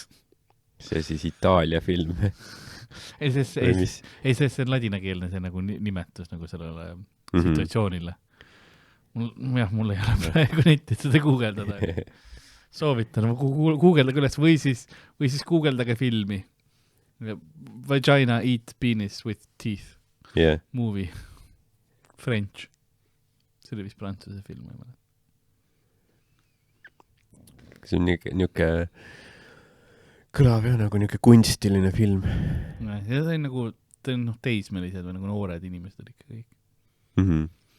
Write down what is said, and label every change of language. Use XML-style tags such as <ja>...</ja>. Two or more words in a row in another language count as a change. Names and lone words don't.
<et>See siis Itaalia film. Ei, see on ladinakeelne see nagu nimetus nagu sellele situatsioonile. Mul ei ole praegu netit seda guugeldada. Soovitan, guugeldage üles või siis guugeldage filmi.</et> <en>Vagina eat penis with teeth. Movie. French.</en> <et>See oli vist prantsuse film. See on niuke kõlab jah nagu niuke kunstiline film. Ja see on nagu teismelised või nagu noored inimesed oli ikka kõik.</et>